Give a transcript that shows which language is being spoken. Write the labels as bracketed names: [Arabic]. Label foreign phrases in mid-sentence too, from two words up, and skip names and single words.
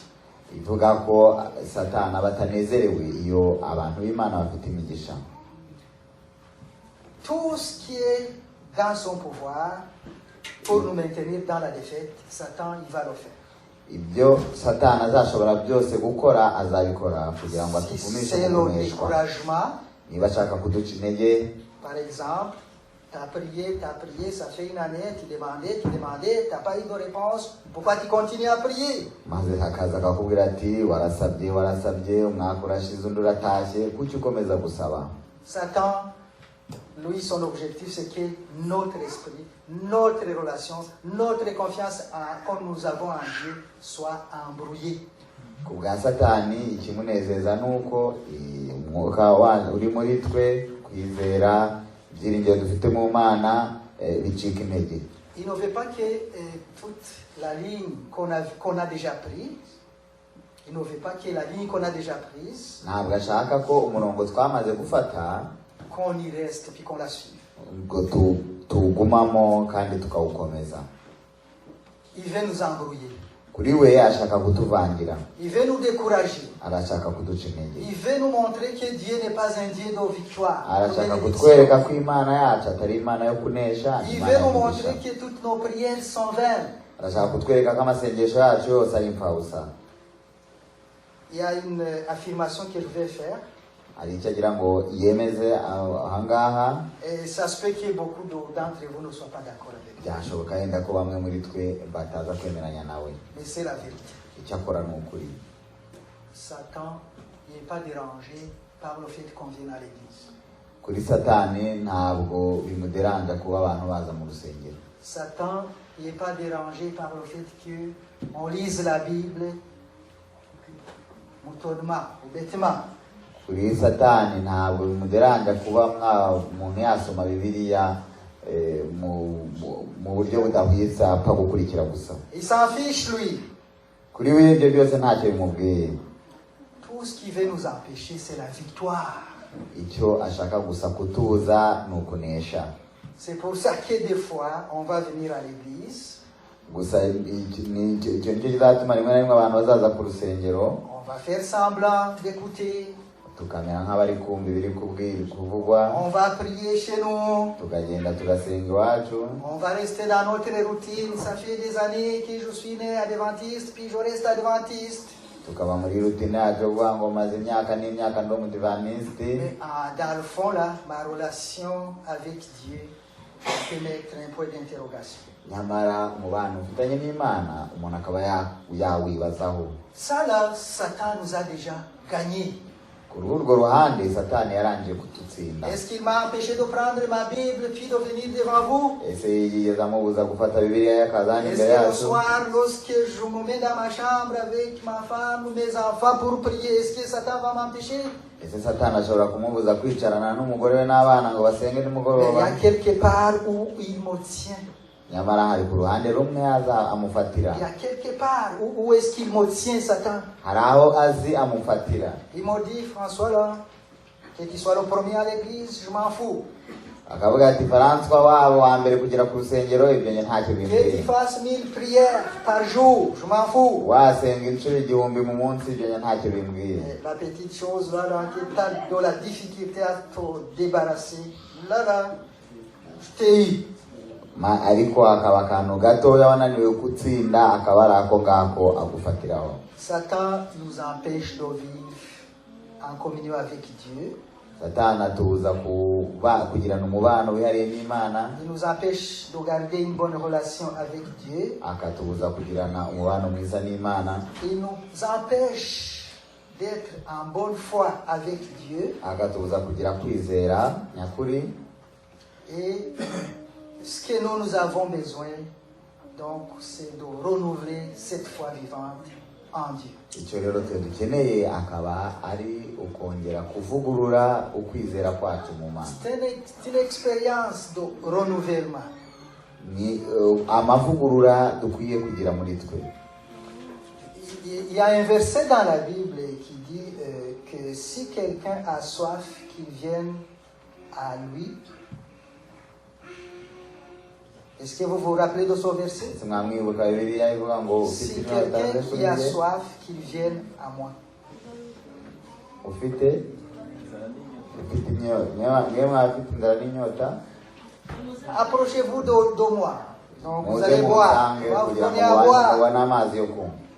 [Kinyarwanda] ivuga ko Satani aba atanezerewe iyo abantu b'Imana bafite imigisha. [French] Tout ce qui est dans son pouvoir pour nous maintenir dans la défaite, Satan, il va le faire. [Kinyarwanda] Ibyo Satani azashobora byose gukora azabikora kugira ngo [French] Si [Kinyarwanda] atugumishe [French] c'est le [Kinyarwanda] kumeshwa. [French] découragement, [Kinyarwanda] Niba ashaka kuduca intege, [French] par exemple, tu as prié, ça fait une année, tu demandais, tu n'as pas eu de réponse, pourquoi tu continues à prier? [Kinyarwanda] maze hakaza akakubwira ati warasabye umwaka urashize undi uratashye kuki ukomeza gusaba. [French] Satan, lui, son objectif, c'est que notre esprit, notre relation, notre confiance comme nous avons en Dieu soit embrouillée. [Kinyarwanda] Ku bwa Satani ikimunezeza nuko umwuka uri muri twe kwizera ibyiringiro dufite mu Mana bicika intege. [French] Il ne veut pas que toute la ligne qu'on a déjà prise, il ne veut pas que la ligne qu'on a déjà prise, [Kinyarwanda] Ntabwo ashaka ko umurongo twamaze gufata [French] qu'on y reste puis qu'on la suive. [Kinyarwanda] ngo tuwugumamo kandi tukawukomeza. [French] Il veut nous embrouiller. [Kinyarwanda] Kuri we ashaka kutuvangira, [French] Il veut nous décourager. [Kinyarwanda] arashaka kuduca intege, [French] Il veut nous montrer que Dieu n'est pas un Dieu de victoire. de [Kinyarwanda] arashaka [French] bénédiction. [Kinyarwanda] kutwereka ko Imana yacu atari Imana yo kunesha, [French] Il [Kinyarwanda] Imana [French] veut nous [Kinyarwanda] y'umugisha. [French] montrer que toutes nos prières sont vaines. [Kinyarwanda] Arashaka kutwereka ko amasengesho yacu yose ari impfabusa. [French] Il y a une affirmation que je vais faire. [Kinyarwanda] hari icyo agira ngo yemeze ahangaha. [French] Et ça se peut que beaucoup d'entre vous ne soient pas d'accord avec lui. [Kinyarwanda] Byashoboka yenda ko bamwe muri twe bataza kwemeranya nawe, [French] Mais c'est la vérité. [Kinyarwanda] icyo akora ni ukuri. [French] Satan n'est pas dérangé par le fait qu'on vienne à l'église. [Kinyarwanda] Kuri Satani ntabwo bimuderanja kuba abantu baza mu rusengero. [French] Satan n'est pas dérangé par le fait qu'on lise la Bible moutonnement ou bêtement. [Kinyarwanda] Kuri Satani ntabwo bimuderanja kuba umuntu yasoma Bibiliya mu buryo budahwitse apfa gukurikira gusa. [French] Il s'en fiche, lui. [Kinyarwanda] Kuri we ibyo byose ntacyo bimubwiye. [French] Tout ce qui veut nous empêcher, c'est la victoire. [Kinyarwanda] Icyo ashaka gusa kutuza ni ukunesha. [French] C'est pour ça que des fois, on va venir à l'église. [Kinyarwanda] Gusa icyo nicyo kizatuma rimwe na rimwe abantu bazaza ku rusengero, [French] On va faire semblant d'écouter. [Kinyarwanda] tukamera nk'abari kumva ibiri kuvugwa, [French] On va prier chez nous. [Kinyarwanda] tukagenda tugasenga iwacu, [French] On va rester dans notre routine. Ça fait des années que je suis né adventiste, puis je reste adventiste. [Kinyarwanda] tukaba muri rutine yacu yo kuvuga ngo maze imyaka n'imyaka ndi umudivantisiti. [French] Mais dans le fond, là, ma relation avec Dieu, je peux mettre un point d'interrogation. [Kinyarwanda] Nyamara umubano ufitanye n'Imana umuntu akaba yawibazaho. [French] Ça, là, Satan nous a déjà gagné. [Kinyarwanda] Kuri urwo ruhande Satani yarangije kututsinda. [French] Est-ce qu'il m'a empêché de prendre ma Bible puis de venir devant vous? [Kinyarwanda] Ese yigeze amubuza gufata Bibiliya y'akazana [French] Est-ce [Kinyarwanda] imbere [French] que le [Kinyarwanda] yacu? [French] soir, lorsque je me mets dans ma chambre avec ma femme ou mes enfants pour prier, est-ce que Satan va m'empêcher? [Kinyarwanda] Ese Satani ashobora kumubuza kwicarana n'umugore we n'abana ngo basenge [French] Mais il y [Kinyarwanda] nimugoroba? [French] a quelque part où il me tient. [Kinyarwanda] Nyamara hari ku ruhande rumwe amufatira. [French] Il y a quelque part où est-ce qu'il me tient, Satan? [Kinyarwanda] Hari aho azi amufatira. [French] Il m'a dit, François, là, que tu sois le premier à l'église, je m'en fous. [Kinyarwanda] Akavuga ati François wabo wa mbere kugera ku rusengero ibyo nye ntacyo [French] Que tu [Kinyarwanda] bimbwiye. [French] fasses 1000 prières par jour, je m'en fous. [Kinyarwanda] Wasenga inshuro 1000 mu munsi ibyo nye ntacyo bimbwiye. [French] Et la petite chose là, qui est dans la difficulté à te débarrasser, là, je t'ai eu. [Kinyarwanda] Ariko akaba akantu gatoya wananiwe gutsinda akaba ari ako ngako agufatiraho. [French] Satan nous empêche de vivre en communion avec Dieu. [Kinyarwanda] Satani atubuza kugirana umubano wihariye n'Imana, [French] Il nous empêche de garder une bonne relation avec Dieu. [Kinyarwanda] akatubuza kugirana umubano mwiza n'Imana, [French] Il nous empêche d'être en bonne foi avec Dieu. [Kinyarwanda] akatubuza kugira kwizera nyakuri. [French] Et ce que nous avons besoin, donc, c'est de renouveler cette foi vivante en Dieu. [Kinyarwanda] Icyo rero twe dukeneye akaba ari ukongera kuvugurura ukwizera kwacu mu Mana. [French] C'est une expérience de renouvellement. [Kinyarwanda] Ni amavugurura dukwiye kugira muri twe. [French] Il y a un verset dans la Bible qui dit que si quelqu'un a soif, qu'il vienne à lui. Est-ce que vous vous rappelez de ce verset? [Kinyarwanda] Mwamwibuka Bibiliya ivuga ngo [French] Si [Kinyarwanda] ufite inyota [French] quelqu'un qui a [Kinyarwanda] aze [French] soif, qu'il vienne à moi. [Kinyarwanda] ufite inzara n'inyota, [French] Approchez-vous de moi. Donc vous [Kinyarwanda] muze [French] allez boire. [Kinyarwanda] musange [French] On va vous [Kinyarwanda] kugira [French] donner [Kinyarwanda] ngo [French] à boire. [Kinyarwanda] mubone amazi yo kunywa.